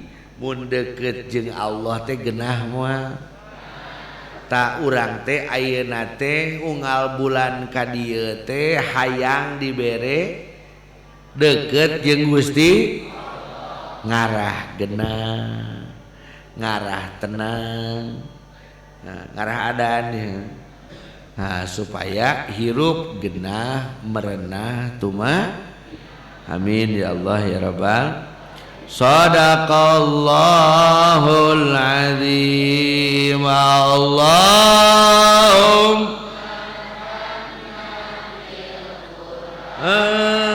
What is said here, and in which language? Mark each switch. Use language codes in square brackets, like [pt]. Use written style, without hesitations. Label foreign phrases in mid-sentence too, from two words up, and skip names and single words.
[su] mun deukeut jeung Allah teh geunah moal tak urang teh ayeuna teh unggal bulan ka dieu teh hayang dibere deukeut jeung Gusti ngarah geunah ngarah tenang ngarah adan supaya hirup geunah merenah tuma [ar] آمين يا الله يا رب صدق الله العظيم اللهم